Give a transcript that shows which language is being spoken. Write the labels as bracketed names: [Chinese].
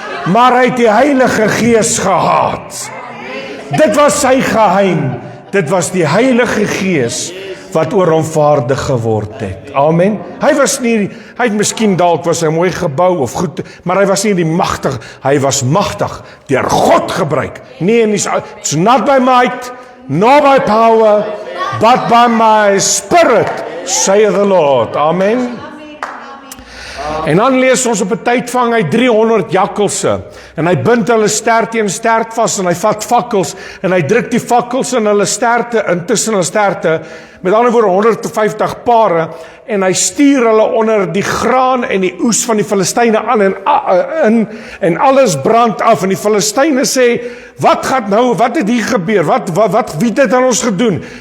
[Afrikaans] Maar hy het die Heilige Gees gehaat. Dit was sy geheim. Dit was die Heilige Gees wat oor hom vaardig geword het. Amen. Hy het miskien dalk was hy mooi gebou of goed, maar hy was nie die magtig, hy was magtig deur God gebruik. [English] Nee, it's not by might, nor by power, but by my spirit, saith the Lord. [Afrikaans] Amen. En dan lees ons op 'n tyd vang hy 300 jakkalse en hy bind hulle stert teen stert vas en hy vat vakkels en hy druk die vakkels in hulle sterte, intussen hulle sterte, met ander woorde 150 pare, en hy stuur hulle onder die graan en die oes van die Filistyne aan en alles brand af, en die Filistyne sê, wat gaan nou, wat het hier gebeur, wie het dit aan ons gedoen?